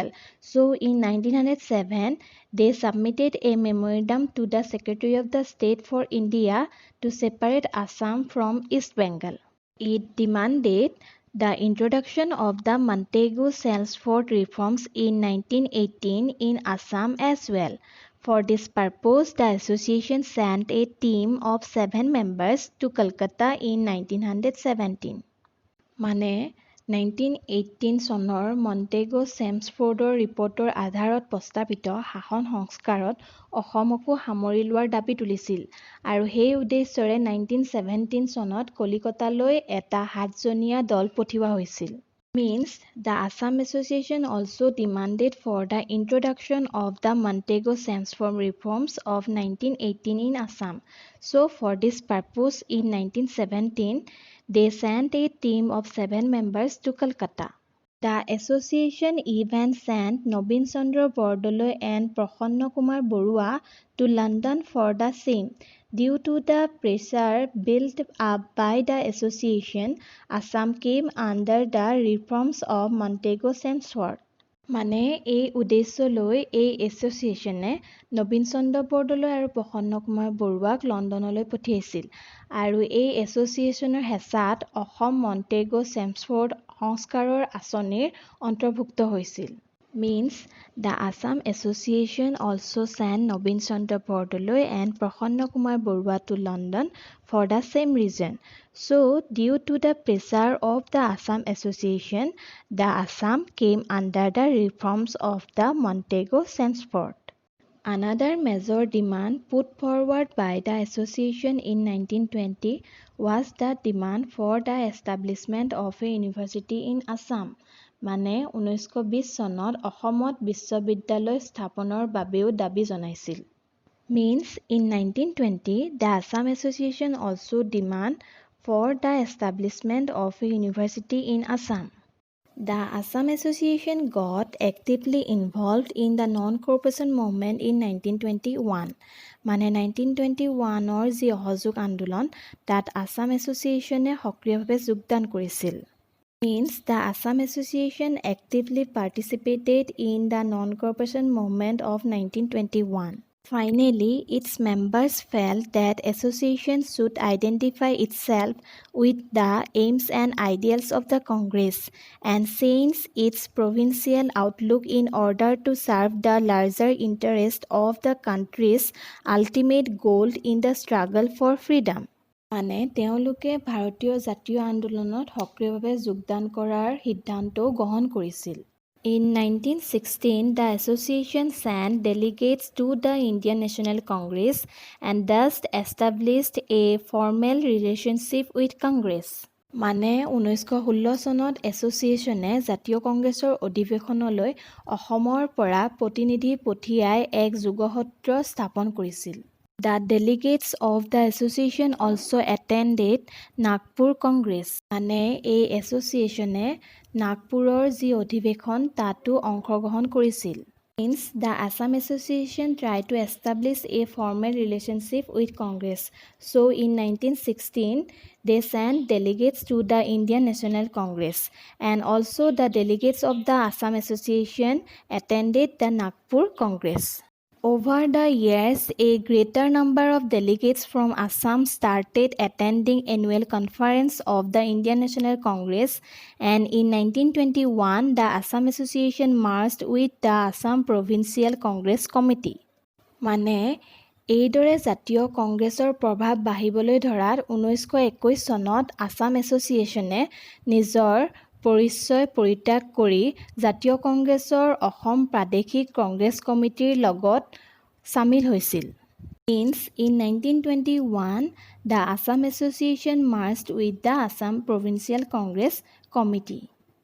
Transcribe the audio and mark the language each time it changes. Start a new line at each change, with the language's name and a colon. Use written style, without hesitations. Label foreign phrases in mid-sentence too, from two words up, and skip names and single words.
English: So in 1907, they submitted a memorandum to the Secretary of the State for India to separate Assam from East Bengal. It demanded the introduction of the Montagu-Chelmsford reforms in 1918 in Assam as well. For this purpose, the association sent a team of 7 members to Calcutta in 1917.
Assamese: মানে 1918 চনৰ মণ্টেগো চেমছফোৰ্ডৰ ৰিপৰ্টৰ আধাৰত প্ৰস্তাৱিত শাসন সংস্কাৰত অসমকো সামৰি লোৱাৰ দাবী তুলিছিল আৰু সেই উদ্দেশ্যৰে 1917 চনত কলিকতালৈ এটা 7জনীয়া দল পঠিওৱা হৈছিল.
English: Means the Assam Association also demanded for the introduction of the Montagu-Chelmsford reforms of 1918 in Assam. So for this purpose in 1917, they sent a team of 7 members to Calcutta. The association even sent Nobin Chandra Bordoloi and Prasanna Kumar Borua to London for the same. Due to the pressure built up by the association, Assam came under the reforms of Montagu-Chelmsford.
Assamese: মানে এই উদ্দেশ্য লৈ এই এছ'চিয়েশ্যনে নবীন চন্দ্ৰ বৰদলৈ আৰু প্ৰসন্ন কুমাৰ বৰুৱাক লণ্ডনলৈ পঠিয়াইছিল আৰু এই এছ'চিয়েশ্যনৰ হেঁচাত অসম মণ্টেগু-চেমছফোৰ্ড সংস্কাৰৰ আঁচনিৰ অন্তৰ্ভুক্ত হৈছিল.
English: Means the Assam Association also sent Nobin Chandra Bordoloi and Prasanna Kumar Borua to London for the same reason. So, due to the pressure of the Assam Association, the Assam came under the reforms of the Montagu-Chelmsford. Another major demand put forward by the association in 1920 was the demand for the establishment of a university in Assam.
Assamese: মানে 1920 চনত অসমত বিশ্ববিদ্যালয় স্থাপনৰ বাবেও দাবী জনাইছিল.
English: Means in 1920, the Assam Association also demand for the establishment of a university in Assam. The Assam Association got actively involved in the non-corporation movement in 1921.
Assamese: মানে 1921ৰ যি অসহযোগ আন্দোলন তাত Assam Associationে সক্ৰিয়ভাৱে যোগদান কৰিছিল.
English: Means the Assam Association actively participated in the non-corporation movement of 1921. Finally, its members felt that association should identify itself with the aims and ideals of the Congress and change its provincial outlook in order to serve the larger interest of the country's ultimate goal in the struggle for freedom.
Assamese: মানে তেওঁলোকে ভাৰতীয় জাতীয় আন্দোলনত সক্ৰিয়ভাৱে যোগদান কৰাৰ সিদ্ধান্তও গ্ৰহণ কৰিছিল।
English: In 1916, the association sent delegates to the Indian National Congress and thus established a formal relationship with Congress.
Assamese: মানে 1916 চনত এছ'চিয়েশ্যনে জাতীয় কংগ্ৰেছৰ অধিৱেশনলৈ অসমৰ পৰা প্ৰতিনিধি পঠিয়াই এক যোগসূত্ৰ স্থাপন কৰিছিল।
English: The delegates of the association also attended Nagpur Congress.
Assamese: মানে এই এছ'চিয়েশ্যনে নাগপুৰৰ যি অধিৱেশন তাতো অংশগ্ৰহণ কৰিছিল।
English: Since the Assam Association tried to establish a formal relationship with Congress, so in 1916 they sent delegates to the Indian National Congress, and also the delegates of the Assam Association attended the Nagpur Congress. Over the years, a greater number of delegates from Assam started attending annual conference of the Indian National Congress, and in 1921, the Assam Association merged with the Assam Provincial Congress Committee.
Assamese: মানে এইদৰে জাতীয় কংগ্ৰেছৰ প্ৰভাৱ বাঢ়িবলৈ ধৰাত 1921 চনত আসাম এছ'চিয়েশ্যনে নিজৰ পৰিচয় পৰিত্যাগ কৰি জাতীয় কংগ্ৰেছৰ অসম প্ৰাদেশিক কংগ্ৰেছ কমিটিৰ লগত সামিল হৈছিল।
English: Since in 1921, the Assam Association merged with the Assam Provincial Congress Committee.